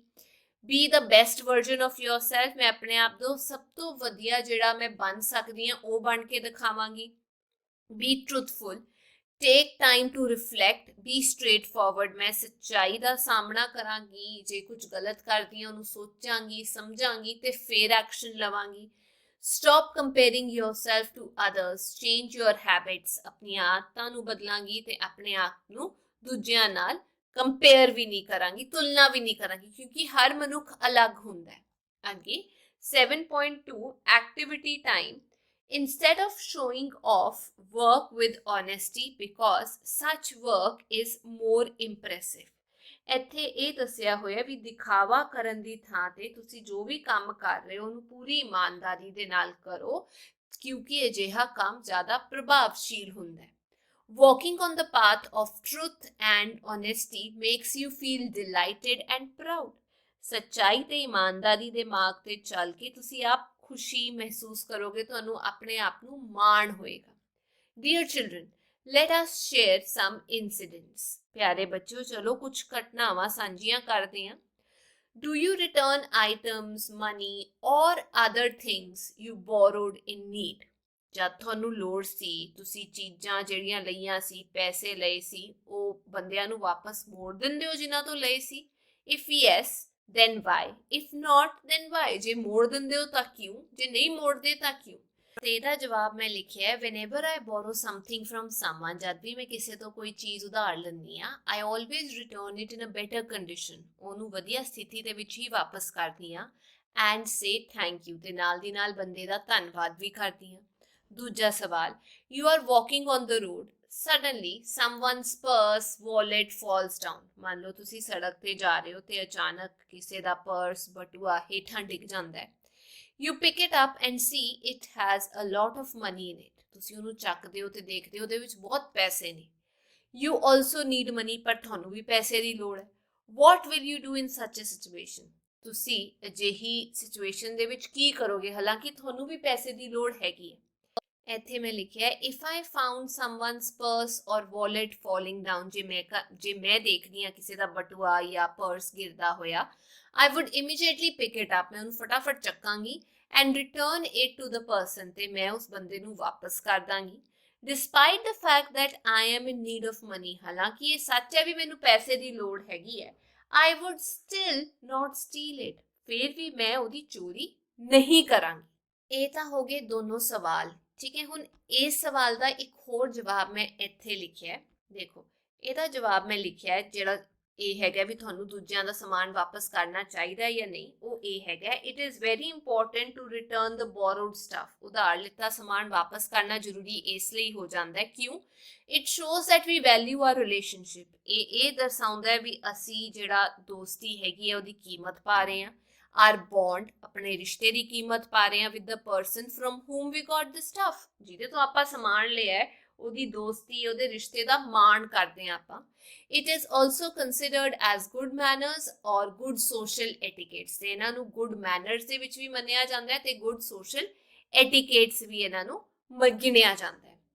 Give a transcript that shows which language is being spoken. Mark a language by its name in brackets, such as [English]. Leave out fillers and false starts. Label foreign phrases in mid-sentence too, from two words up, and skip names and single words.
[English] be the best version of yourself, [Punjabi] ਮੈਂ ਆਪਣੇ ਆਪ ਤੋਂ ਸਭ ਤੋਂ ਵਧੀਆ ਜਿਹੜਾ ਮੈਂ ਬਣ ਸਕਦੀ ਹਾਂ ਉਹ ਬਣ ਕੇ ਦਿਖਾਵਾਂਗੀ। [English] be truthful, take time to reflect, be straight forward, [Punjabi] ਮੈਂ ਸੱਚਾਈ ਦਾ ਸਾਹਮਣਾ ਕਰਾਂਗੀ। ਜੇ ਕੁਝ ਗਲਤ ਕਰਦੀ ਹਾਂ ਉਹਨੂੰ ਸੋਚਾਂਗੀ, ਸਮਝਾਂਗੀ ਤੇ ਫਿਰ ਐਕਸ਼ਨ ਲਵਾਂਗੀ। [English] stop comparing yourself to others, change your habits, [Punjabi] ਆਪਣੀਆਂ ਆਦਤਾਂ ਨੂੰ ਬਦਲਾਂਗੀ ਤੇ ਆਪਣੇ ਆਪ ਨੂੰ ਦੂਜਿਆਂ ਨਾਲ ਕੰਪੇਅਰ ਵੀ ਨਹੀਂ ਕਰਾਂਗੀ, ਤੁਲਨਾ ਵੀ ਨਹੀਂ ਕਰਾਂਗੀ, ਕਿਉਂਕਿ ਹਰ ਮਨੁੱਖ ਅਲੱਗ ਹੁੰਦਾ ਹੈ। ਅੱਗੇ 7.2 [English] activity time, instead of showing off, work with honesty because such work is more impressive। [Punjabi] ਇੱਥੇ ਇਹ ਦੱਸਿਆ ਹੋਇਆ ਵੀ ਦਿਖਾਵਾ ਕਰਨ ਦੀ ਥਾਂ ਤੇ ਤੁਸੀਂ ਜੋ ਵੀ ਕੰਮ ਕਰ ਰਹੇ ਹੋ ਉਹਨੂੰ ਪੂਰੀ ਇਮਾਨਦਾਰੀ ਦੇ ਨਾਲ ਕਰੋ, ਕਿਉਂਕਿ ਅਜਿਹਾ ਕੰਮ ਜ਼ਿਆਦਾ ਪ੍ਰਭਾਵਸ਼ੀਲ ਹੁੰਦਾ ਹੈ। [English] Walking on the path of truth and honesty makes you feel delighted and proud। [Punjabi] ਸੱਚਾਈ ਤੇ ਇਮਾਨਦਾਰੀ ਦੇ ਮਾਰਗ ਤੇ ਚੱਲ ਕੇ ਤੁਸੀਂ ਆਪ ਖੁਸ਼ੀ ਮਹਿਸੂਸ ਕਰੋਗੇ, ਤੁਹਾਨੂੰ ਆਪਣੇ ਆਪ ਨੂੰ ਮਾਣ ਹੋਏਗਾ। [English] Dear children, let us share some incidents। [Punjabi] ਪਿਆਰੇ ਬੱਚਿਓ, ਚਲੋ ਕੁਝ ਘਟਨਾਵਾਂ ਸਾਂਝੀਆਂ ਕਰਦੇ ਹਾਂ। [English] Do you return items, money or other things you borrowed in need? [Punjabi] ਜਦ ਤੁਹਾਨੂੰ ਲੋੜ ਸੀ, ਤੁਸੀਂ ਚੀਜ਼ਾਂ ਜਿਹੜੀਆਂ ਲਈਆਂ ਸੀ, ਪੈਸੇ ਲਏ ਸੀ, ਉਹ ਬੰਦਿਆਂ ਨੂੰ ਵਾਪਸ ਮੋੜ ਦਿੰਦੇ ਹੋ ਜਿਨ੍ਹਾਂ ਤੋਂ ਲਏ ਸੀ? [English] If yes, then why? If not, then why? [Punjabi] ਜੇ ਮੋੜ ਦਿੰਦੇ ਹੋ ਤਾਂ ਕਿਉਂ? ਜੇ ਨਹੀਂ ਮੋੜਦੇ ਤਾਂ ਕਿਉਂ? ਤੇ ਇਹਦਾ ਜਵਾਬ ਮੈਂ ਲਿਖਿਆ ਹੈ, [English] whenever I borrow something from someone, [Punjabi] ਜਦ ਵੀ ਮੈਂ ਕਿਸੇ ਤੋਂ ਕੋਈ ਚੀਜ਼ ਉਧਾਰ ਲੈਂਦੀ ਆ, [English] I always return it in a better condition, [Punjabi] ਉਹਨੂੰ ਵਧੀਆ ਸਥਿਤੀ ਦੇ ਵਿੱਚ ਹੀ ਵਾਪਸ ਕਰਦੀ ਆ। [English] And say thank you, [Punjabi] ਤੇ ਨਾਲ ਦੀ ਨਾਲ ਬੰਦੇ ਦਾ ਧੰਨਵਾਦ ਵੀ ਕਰਦੀ ਆ। ਦੂਜਾ ਸਵਾਲ, [English] you are walking on the road, suddenly someone's purse, wallet falls down। [Punjabi] ਮੰਨ ਲਓ ਤੁਸੀਂ ਸੜਕ ਤੇ ਜਾ ਰਹੇ ਹੋ ਤੇ ਅਚਾਨਕ ਕਿਸੇ ਦਾ ਪਰਸ, ਬਟੂਆ ਹੇਠਾਂ ਡਿੱਗ ਜਾਂਦਾ ਹੈ। [English] You pick it up and see it has a lot of money in it। [Punjabi] ਤੁਸੀਂ ਉਹਨੂੰ ਚੱਕਦੇ ਹੋ ਤੇ ਦੇਖਦੇ ਹੋ ਉਹਦੇ ਵਿੱਚ ਬਹੁਤ ਪੈਸੇ ਨੇ। [English] You also need money, [Punjabi] ਪਰ ਤੁਹਾਨੂੰ ਵੀ ਪੈਸੇ ਦੀ ਲੋੜ ਹੈ। [English] What will you do in such a situation? [Punjabi] ਤੁਸੀਂ ਅਜਿਹੀ ਸਿਚੁਏਸ਼ਨ ਦੇ ਵਿੱਚ ਕੀ ਕਰੋਗੇ, ਹਾਲਾਂਕਿ ਤੁਹਾਨੂੰ ਵੀ ਪੈਸੇ ਦੀ ਲੋੜ ਹੈਗੀ ਹੈ। ਇੱਥੇ ਮੈਂ ਲਿਖਿਆ, [English] if I found someone's purse or wallet falling down, [Punjabi] ਜੇ ਮੈਂ ਦੇਖਦੀ ਹਾਂ ਕਿਸੇ ਦਾ ਬਟੂਆ ਜਾਂ ਪਰਸ ਗਿਰਦਾ ਹੋਇਆ, [English] I would immediately pick it up, [Punjabi] ਮੈਂ ਉਹਨੂੰ ਫਟਾਫਟ ਚੱਕਾਂਗੀ [English] and return it to the person, [Punjabi] ਤੇ ਮੈਂ ਉਸ ਬੰਦੇ ਨੂੰ ਵਾਪਸ ਕਰ ਦਾਂਗੀ। [English] Despite the fact that I am in need of money, [Punjabi] ਹਾਲਾਂਕਿ ਇਹ ਸੱਚ ਹੈ ਵੀ ਮੈਨੂੰ ਪੈਸੇ ਦੀ ਲੋੜ ਹੈਗੀ ਹੈ, [English] I would still not steal it, [Punjabi] ਫਿਰ ਵੀ ਮੈਂ ਉਹਦੀ ਚੋਰੀ ਨਹੀਂ ਕਰਾਂਗੀ। ਇਹ ਤਾਂ ਹੋ ਗਏ ਦੋਨੋਂ ਸਵਾਲ, ਠੀਕ ਹੈ। ਹੁਣ ਇਸ ਸਵਾਲ ਦਾ ਇੱਕ ਹੋਰ ਜਵਾਬ ਮੈਂ ਇੱਥੇ ਲਿਖਿਆ, ਦੇਖੋ ਇਹਦਾ ਜਵਾਬ ਮੈਂ ਲਿਖਿਆ ਜਿਹੜਾ ਇਹ ਹੈਗਾ ਵੀ ਤੁਹਾਨੂੰ ਦੂਜਿਆਂ ਦਾ ਸਮਾਨ ਵਾਪਸ ਕਰਨਾ ਚਾਹੀਦਾ ਜਾਂ ਨਹੀਂ, ਉਹ ਇਹ ਹੈਗਾ, [English] it is very important to return the borrowed stuff. [Punjabi] ਉਧਾਰ ਲਿੱਤਾ ਸਮਾਨ ਵਾਪਸ ਕਰਨਾ ਜ਼ਰੂਰੀ ਇਸ ਲਈ ਹੋ ਜਾਂਦਾ ਹੈ, ਕਿਉਂ? [English] it shows that we value our relationship. [Punjabi] ਇਹ ਦਰਸਾਉਂਦਾ ਹੈ ਵੀ ਅਸੀਂ ਜਿਹੜਾ ਦੋਸਤੀ ਹੈਗੀ ਹੈ ਉਹਦੀ ਕੀਮਤ ਪਾ ਰਹੇ ਹਾਂ। [English] our bond, [Punjabi] ਆਪਣੇ ਰਿਸ਼ਤੇ ਦੀ ਕੀਮਤ ਪਾ ਰਹੇ ਹਾਂ [English] with the person from whom we got the stuff, [Punjabi] ਜਿਹਦੇ ਤੋਂ ਆਪਾਂ ਸਮਾਨ ਲਿਆ ਉਹਦੀ ਦੋਸਤੀ, ਉਹਦੇ ਰਿਸ਼ਤੇ ਦਾ ਮਾਣ ਕਰਦੇ ਹਾਂ ਆਪਾਂ। [English] it is also considered as good manners or good social etiquettes, [Punjabi] ਤੇ ਇਹਨਾਂ ਨੂੰ [English] good manners [Punjabi] ਦੇ ਵਿੱਚ ਵੀ ਮੰਨਿਆ ਜਾਂਦਾ ਹੈ ਤੇ [English] good social etiquettes [Punjabi] ਵੀ ਇਹਨਾਂ ਨੂੰ ਗਿਣਿਆ ਜਾਂਦਾ ਹੈ।